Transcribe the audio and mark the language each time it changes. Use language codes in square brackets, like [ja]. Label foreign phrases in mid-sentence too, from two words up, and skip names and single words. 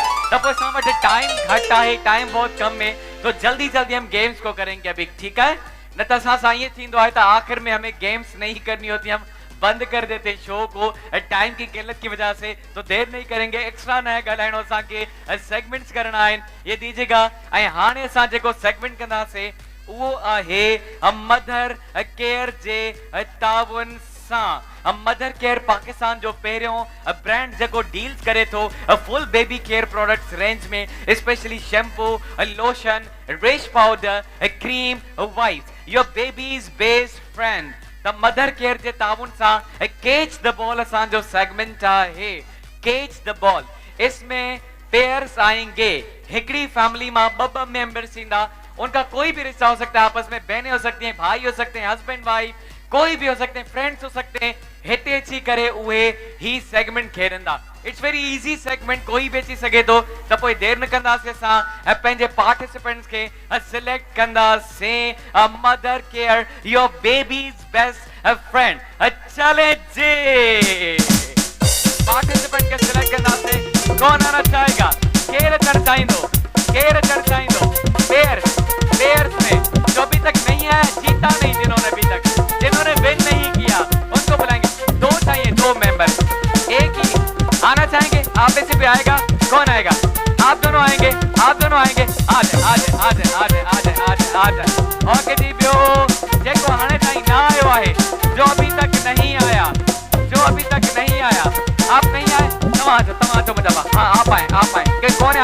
[sd] त पोइ असां वटि टाइम घटि आहे, [hi] टाइम बहुत कम है, तो जल्दी जल्दी हम गेम्स को करेंगे अभी, ठीक है? [sd] न त असां सां ईअं थींदो आहे त [hi] आखिर में हमें गेम्स नहीं करनी होती, हम बंद कर देते शो को टाइम की किल्लत की वजह से। तो देर नहीं करेंगे, [sd] एक्स्ट्रा नया ॻाल्हाइणो, असांखे सेगमेंट्स करणा आहिनि, [hi] ये दीजिएगा। [sd] ऐं हाणे असां जेको सेगमेंट कंदासीं वो आहे मदर केयर जे ताउन सां। मदर केयर पाकिस्तान जो पहिरियों ब्रांड जेको डील्स करे थो [en] full baby care products range [sd] में, स्पेशली शैम्पू, लोशन, रेश पाउडर, क्रीम, वाइप्स, [en] your baby's best friend. [sd] त मदर केयर जे ताउन सां [en] catch the ball [sd] असांजो सेगमेंट आहे। [en] catch the ball, [hi] इसमें पेयर्स आएंगे, [sd] हिकड़ी फैमिली मां ॿ मेंबर्स ईंदा, [hi] उनका कोई भी रिश्ता हो सकता है, आपस में बहनें हो सकती हैं, भाई हो सकते हैं, [en] husband wife, [hi] कोई भी हो सकते हैं, फ्रेंड्स हो सकते हैं। [sd] हिते अची करे उहे ही सेगमेंट खेॾंदा। [en] it's very easy segment, [sd] कोई भी अची सघे थो। त पोइ देर न कंदासीं, असां पंहिंजे पार्टिसिपेंट्स खे सिलेक्ट कंदासीं। [en] Mother Care, your baby's best friend. [sd] चले जी, पार्टिसिपेंट के सिलेक्ट कंदासीं। [hi] कौन आना चाहेगा? [sd] केर अचणु चाहींदो? केर अचणु चाहींदो? [hi] पेयर्स में जो अभी तक नहीं आया, जीता नहीं, जिन्होंने विन नहीं किया, उनको बुलाएंगे। दो चाहिए, दो मेंबर, एक ही आना चाहेंगे। आप में से भी आएगा? कौन आएगा? आप दोनों आएंगे, आप दोनों आएंगे। [sd] आ जाए। ओके जी, ॿियो जेको हाणे ताईं न आयो आहे, [hi] जो अभी तक नहीं आया, आप नहीं आए, [sd] तव्हां चो मुंहिंजा। [hi] हाँ, आप आए,